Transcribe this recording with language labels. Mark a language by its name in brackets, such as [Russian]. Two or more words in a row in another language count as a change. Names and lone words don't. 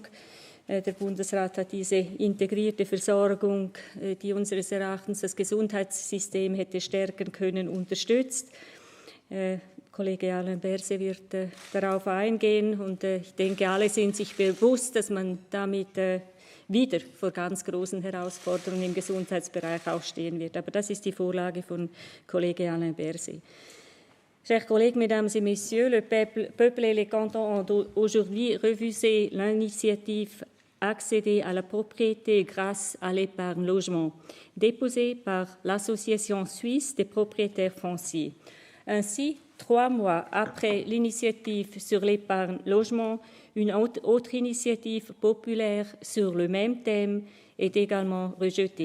[German] Der Bundesrat hat diese integrierte Versorgung, die unseres Erachtens das Gesundheitssystem hätte stärken können, unterstützt. Kollege Alain Berset wird darauf eingehen und ich denke, alle sind sich bewusst, dass man damit wieder vor ganz großen Herausforderungen im Gesundheitsbereich auch stehen wird. Aber das ist die Vorlage von Kollege Alain Berset. [French] Chers collègues, Mesdames et Messieurs, le peuple et les cantons ont aujourd'hui refusé l'initiative accéder à la propriété grâce à l'épargne logement, déposée par l'Association suisse des propriétaires fonciers. Ainsi, 3 mois après l'initiative sur l'épargne logement, une autre initiative populaire sur le même thème est également rejetée.